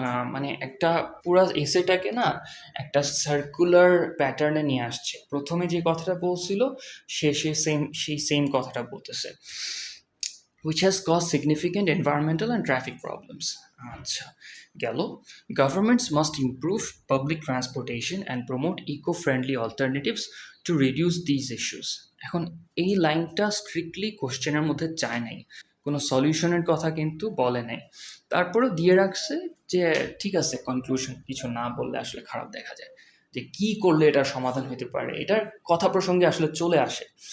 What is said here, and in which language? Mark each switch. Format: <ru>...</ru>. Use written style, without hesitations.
<bn>মানে একটা পুরো এসেটাকে না একটা সার্কুলার প্যাটার্নে নিয়ে আসছে। প্রথমে যে কথাটা বলছিল শেষে সেই সেম কথাটা বলতেছে,</bn> <en>which has caused significant environmental and traffic problems.</en> <bn>আচ্ছা, গেল।</bn> <en>Governments must improve public transportation and promote eco-friendly alternatives to reduce these issues.</en> <bn>এখন এই লাইনটা স্ট্রিক্টলি কোশ্চেনের মধ্যে চায় নাই, কোনো সলিউশনের কথা কিন্তু বলে নাই, তারপরেও দিয়ে রাখছে যে ঠিক আছে, কনক্লুশন কিছু না বললে আসলে খারাপ দেখা যায়, যে কি করলে এটার সমাধান হতে পারে, এটার কথা প্রসঙ্গে আসলে চলে আসে।</bn>